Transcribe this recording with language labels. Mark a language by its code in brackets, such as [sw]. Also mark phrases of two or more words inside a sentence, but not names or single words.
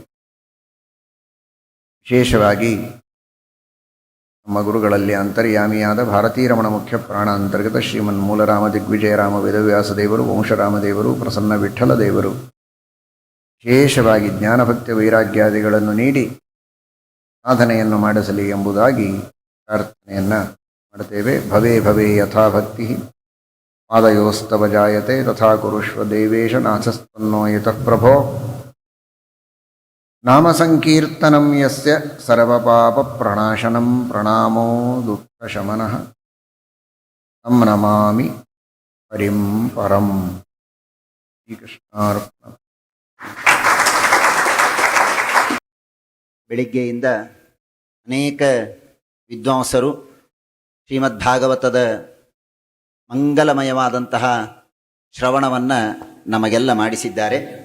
[kn] ವಿಶೇಷವಾಗಿ ನಮ್ಮ ಗುರುಗಳಲ್ಲಿ ಅಂತರ್ಯಾಮಿಯಾದ ಭಾರತೀರಮಣ ಮುಖ್ಯ ಪ್ರಾಣ ಅಂತರ್ಗತ ಶ್ರೀಮನ್ ಮೂಲರಾಮ ದಿಗ್ವಿಜಯರಾಮ ವೇದವ್ಯಾಸದೇವರು, ವಂಶರಾಮದೇವರು, ಪ್ರಸನ್ನ ವಿಠ್ಠಲ ದೇವರು ವಿಶೇಷವಾಗಿ ಜ್ಞಾನಭಕ್ತಿ ವೈರಾಗ್ಯಾದಿಗಳನ್ನು ನೀಡಿ ಸಾಧನೆಯನ್ನು ಮಾಡಿಸಲಿ ಎಂಬುದಾಗಿ ಪ್ರಾರ್ಥನೆಯನ್ನು ಮಾಡುತ್ತೇವೆ. [sa] ಭವೇ ಭವೇ ಯಥಾ ಭಕ್ತಿ ಪಾದಯೋಸ್ತವ ಜಾಯತೆ ತಥಾ ಕುರುಷ್ವ ದೇವೇಶ ನಾಥಸ್ತನ್ನೋ ಯತಃ ಪ್ರಭೋ. ನಾಮ ಸಂಕೀರ್ತನಂ ಯಸ್ಯ ಸರ್ವಪಾಪ ಪ್ರಣಾಶನಂ ಪ್ರಣಾಮೋ ದುಃಖಶಮನಃ ತಂ ನಮಾಮಿ ಹರಿಂ ಪರಂ. ಶ್ರೀಕೃಷ್ಣಾರ್ಪಣ. [kn] ಬೆಳಿಗ್ಗೆಯಿಂದ ಅನೇಕ ವಿದ್ವಾಂಸರು ಶ್ರೀಮದ್ಭಾಗವತದ ಮಂಗಲಮಯವಾದಂತಹ ಶ್ರವಣವನ್ನು ನಮಗೆಲ್ಲ ಮಾಡಿಸಿದ್ದಾರೆ.